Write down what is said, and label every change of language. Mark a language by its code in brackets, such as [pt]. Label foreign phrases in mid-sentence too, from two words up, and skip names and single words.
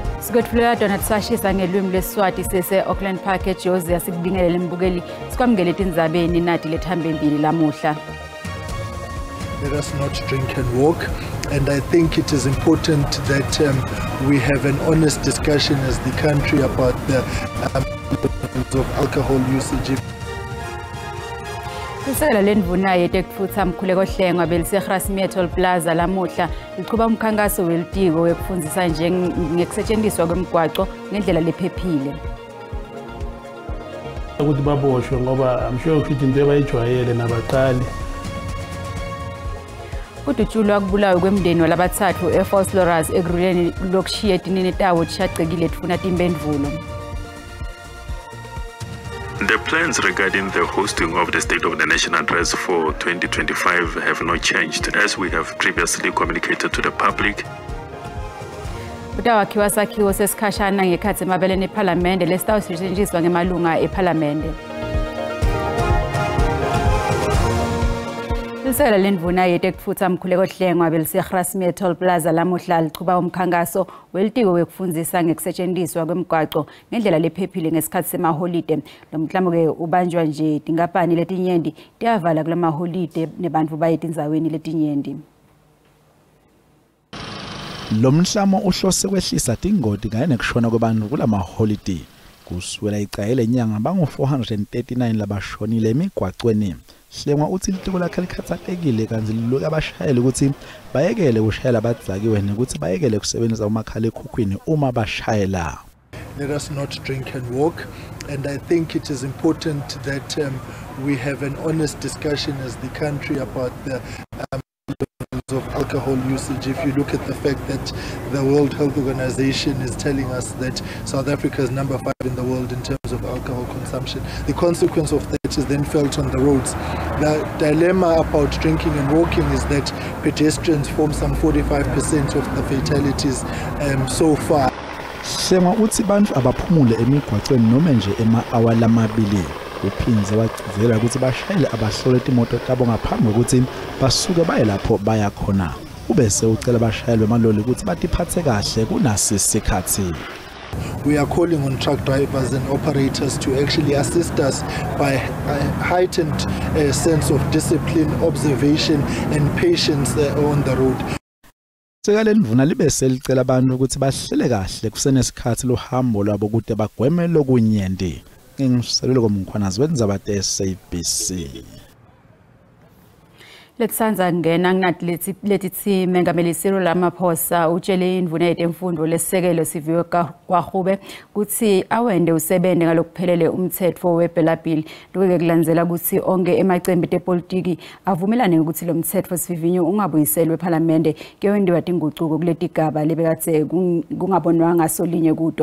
[ss] Sikwethulela Donald Sashisa ngelwimi leSiswati sese Auckland Park eJozi asikubingelele mbukeli sikwamukele tindzabeni nati lethambembili lamuhla. [en] Let us not drink and walk, and I think it is important that we have an honest discussion as the country about the of alcohol usage. [ss] Isekela lendvuna yetekufutsa Mkhuleko Hlengwa beliseGrassmere Toll Plaza lamuhla liqhuba umkhankaso welitiko wekufundzisa ngekusetjentiswa kwemigwaco ngendlela lephephile. Ukuthi baboshwe ngoba [en] I'm sure [ss] ukuthi into abayijwayele nabaqali. Kudutshulwa kubulawa kwemndeni walabathathu eForce Lorus ekuruleni lokushiya etinini tawo tishaqekile tfuna timphendvulo. [en] The plans regarding the hosting of the State of the Nation address for 2025 have not changed, as we have previously communicated to the public. [ss] Kutawakhiwa sakhiwo sesikhashana ngekhatsi emabeleni ePhalamende lesitawusetjentiswa ngemalunga ePhalamende. Isekela lendvuna yetekufutsa Mkhuleko Hlengwa beliseGrassmere Toll Plaza lamuhla liqhuba umkhankaso welitiko wekufundzisa ngekusetjentiswa kwemigwaco ngendlela lephephile ngesikhatsi semaholide. Lo mklamo-ke ubanjwa nje tinkampani letinyenti tiyavala kula maholide nebantfu baye tindzaweni letinyenti. Lo mhlamo uhlose kwehlisa tingoti kanye nekushona kwebantfu kula maholide. Kusukela icayele inyanga bangu-439 labashonile emigwacweni. Hlengwa uthi litiko lakhe likhathatekile kanti liluka abashayeli ukuthi bayekele ukushayela abadzakiwe nokuthi bayekele ukusebenzisa umakhalekhukhwini uma bashayela. [en] Let us not drink and walk, and I think it is important that we have an honest discussion as the country about the of alcohol usage. If you look at the fact that the World Health Organization is telling us that South Africa is number 5 in the world in terms of alcohol consumption, the consequence of that is then felt on the roads. The dilemma about drinking and walking is that pedestrians form some 45% of the fatalities so far. [ss] Hlengwa uthi bantu abaphumule emigwacweni noma nje ema-hour lamabili. Uphinze wagcizela ukuthi bashayele abahlole imoto tabo ngaphambi kokuthi basuke baye lapho baya khona. Ubese ucela abashayeli bemaloli ukuthi batiphathe kahle kunasi isikhathi. [en] We are calling on truck drivers and operators to actually assist us by a heightened sense of discipline, observation and patience on the road. [ss] Isekela lendvuna libe selicela abantu ukuthi bahlele kahle kusenesikhathi lohambo lwabo kude bagweme lokunyenti. Ngisalule komkhwanazi wendzabate SABC. Letsanza ngena nginati letithi Mengameli Cyril Ramaphosa utshele indvuna yetemfundo lesisekelo Siviwe Gwarube kuthi awende usebende ngalokuphelele umthetho weBela Bill lokho kulandzela ukuthi onke emacembu epolitiki avumelane ukuthi lo mthetho sivivinyo ungabuyiselwe ePhalamende kuyendiwa tinguquko kuletigaba lebekathe kungabonwa ngasolinye kuto.